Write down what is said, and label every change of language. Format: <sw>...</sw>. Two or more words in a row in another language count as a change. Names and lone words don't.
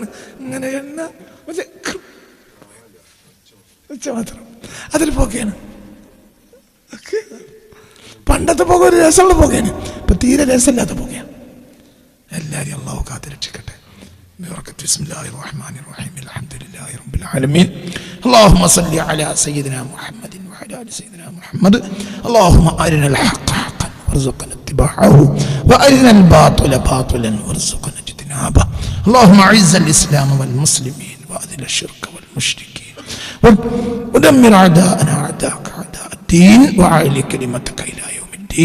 <ml>ഇങ്ങനെ എണ്ണ ഉച്ച മാത്രം അതിൽ പോകയാണ്. പണ്ടത്തെ പോക ഒരു രസമുള്ള പോകയാണ്, ഇപ്പൊ തീരെ രസമില്ലാത്ത പോകയാണ്. എല്ലാവരും അള്ളാഹു കാത്ത് രക്ഷിക്കട്ടെ.</ml> <ar>بسم الله الرحمن الرحيم. الحمد لله رب العالمين. اللهم صل على سيدنا محمد وعلى ال سيدنا محمد. اللهم أرنا الحق حقا وارزقنا اتباعه وأرنا الباطل باطلا وارزقنا اجتنابه. اللهم أعز الإسلام والمسلمين وأذل الشرك والمشركين ودمر أعداءنا أعداءك أعداء الدين وأعلي كلمتك إلى يوم الدين.</ar>